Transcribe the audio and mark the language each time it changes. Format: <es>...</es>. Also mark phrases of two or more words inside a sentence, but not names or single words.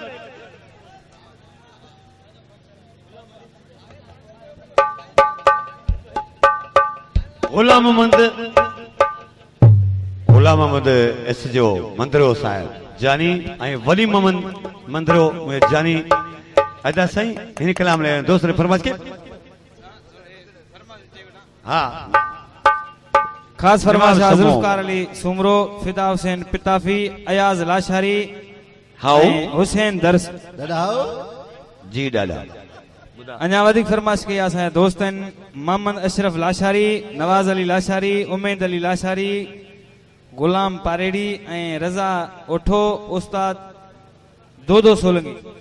<sd>गुलाम मोहम्मद एस जो मंदरो साहिब जानी ऐं वली मोहम्मद मंदरो जानी अदा साईं हिन कलाम ले दोस्त ने फरमाइश के हाँ खास फरमाइश जुल्फकार अली सुमरो, फिदा हुसैन पिताफी, अयाज लाशारी, हाउ हुसैन दर्स जी डाला। अञा वधिक फरमाइश कई असां दोस्तन मोहम्मद अशरफ लाशारी, नवाज अली लाशारी, उमेद अली लाशारी, गुलाम पारेड़ी ऐं रज़ा ओठो, उस्ताद दोदो सोलंगी।</sd>